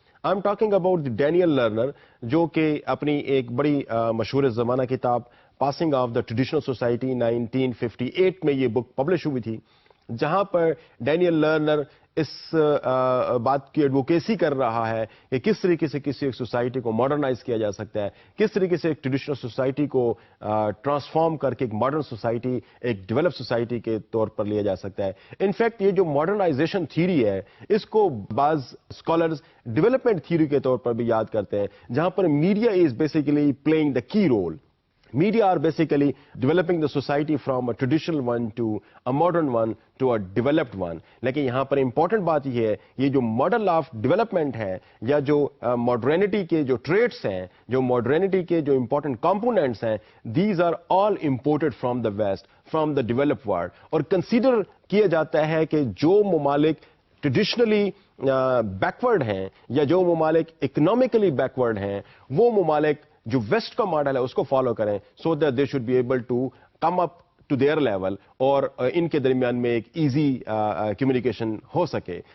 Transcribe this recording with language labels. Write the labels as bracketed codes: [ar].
[en] I am talking about [ur] Daniel learner, جو کہ اپنی ایک بڑی مشہور زمانہ کتاب passing of the traditional society 1958 میں یہ بک پبلش ہوئی تھی, جہاں پر ڈینیل لرنر اس بات کی ایڈوکیسی کر رہا ہے کہ کس طریقے سے کسی ایک سوسائٹی کو ماڈرنائز کیا جا سکتا ہے, کس طریقے سے ایک ٹریڈیشنل سوسائٹی کو ٹرانسفارم کر کے ایک ماڈرن سوسائٹی, ایک ڈیولپ سوسائٹی کے طور پر لیا جا سکتا ہے. انفیکٹ یہ جو ماڈرنائزیشن تھیوری ہے اس کو بعض اسکالرز ڈیولپمنٹ تھیوری کے طور پر بھی یاد کرتے ہیں, جہاں پر [en] Media is basically playing the key role. Media are basically developing the society from a traditional one to a modern one to a developed one. [ur] لیکن یہاں پر امپورٹنٹ بات یہ ہے, یہ جو ماڈل آف ڈیولپمنٹ ہے یا جو ماڈرنٹی کے جو ٹریٹس ہیں, جو ماڈرنٹی کے جو امپورٹنٹ کمپوننٹس ہیں, [en] These are all imported from the west, from the developed world. [ur] اور کنسیڈر کیا جاتا ہے کہ جو ممالک ٹریڈیشنلی بیکورڈ ہیں یا جو ممالک اکنامکلی بیکورڈ ہیں, وہ ممالک جو ویسٹ کا ماڈل ہے اس کو فالو کریں, [en] so that they should be able to come up to their level, [ur] اور ان کے درمیان میں ایک ایزی کمیونیکیشن ہو سکے.